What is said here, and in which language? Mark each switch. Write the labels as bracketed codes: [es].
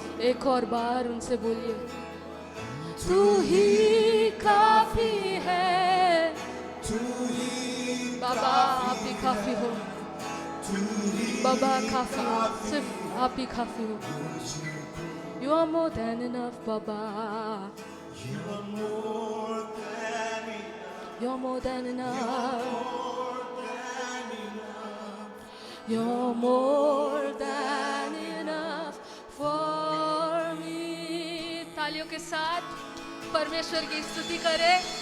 [hi] एक और बार उनसे बोलिए, तू ही काफी है बाबा, आप ही काफी हो बाबा, काफी हो, सिर्फ आप ही काफी हो। [en] You are more than enough Baba, you're more than enough, you're more than enough for me। [hi] तालियों के साथ परमेश्वर की स्तुति करें।